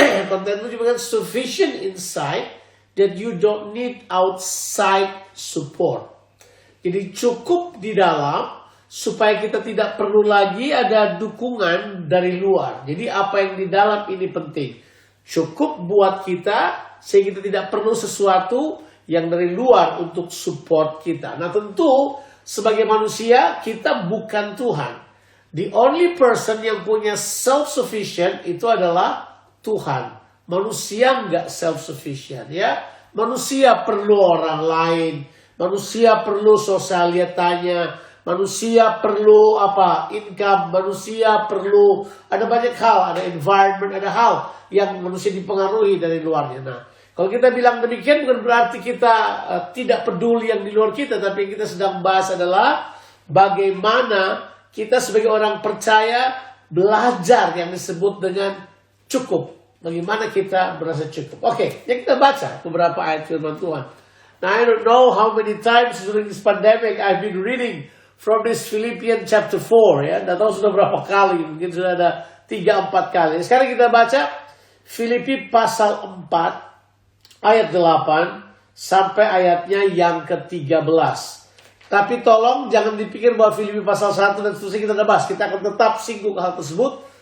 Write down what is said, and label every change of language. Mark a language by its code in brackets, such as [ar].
[en] Contentment [id] juga kan [en] sufficient insight that you don't need outside support. [id] Jadi cukup di dalam supaya kita tidak perlu lagi ada dukungan dari luar. Jadi apa yang di dalam ini penting. Cukup buat kita sehingga kita tidak perlu sesuatu yang dari luar untuk support kita. Nah tentu sebagai manusia, kita bukan Tuhan. [en] The only person [id] yang punya self-sufficient itu adalah Tuhan. Manusia nggak self-sufficient ya. Manusia perlu orang lain. Manusia perlu sosialitanya. Manusia perlu income. Manusia perlu ada banyak hal. Ada environment, ada hal yang manusia dipengaruhi dari luarnya. Nah, kalau kita bilang demikian bukan berarti kita tidak peduli yang di luar kita. Tapi yang kita sedang bahas adalah bagaimana kita sebagai orang percaya belajar yang disebut dengan cukup. Bagaimana kita berasa cukup. Oke, yang kita baca beberapa ayat firman Tuhan. [en] Now I don't know how many times during this pandemic I've been reading from this Philippians chapter 4. [id] Ya. Tidak tahu sudah berapa kali. Mungkin sudah ada 3-4 kali. Sekarang kita baca Filipi pasal 4. Ayat 8 sampai ayatnya yang ke-13. Tapi tolong jangan dipikir bahwa Filipi pasal 1 dan seterusnya kita udah bahas. Kita akan tetap singgung hal tersebut.